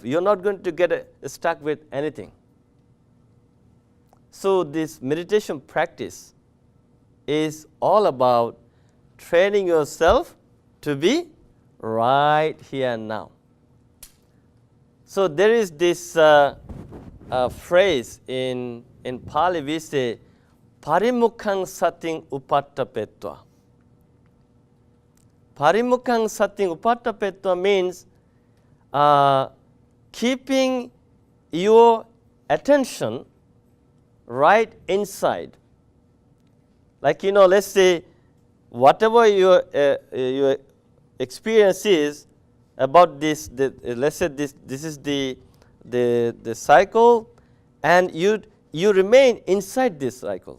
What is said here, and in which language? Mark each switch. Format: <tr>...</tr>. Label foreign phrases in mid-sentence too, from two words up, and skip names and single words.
<en>You're not going to get stuck with anything. So this meditation practice is all about training yourself to be right here and now. So there is this phrase in Pali, we say,</en> <pi>Parimukhang sating upattapetva. Parimukhang sating upattapetva</pi> <en>means keeping your attention right inside. Like, let's say, whatever your experience is about this, let's say this is the cycle, and you remain inside this cycle.</en>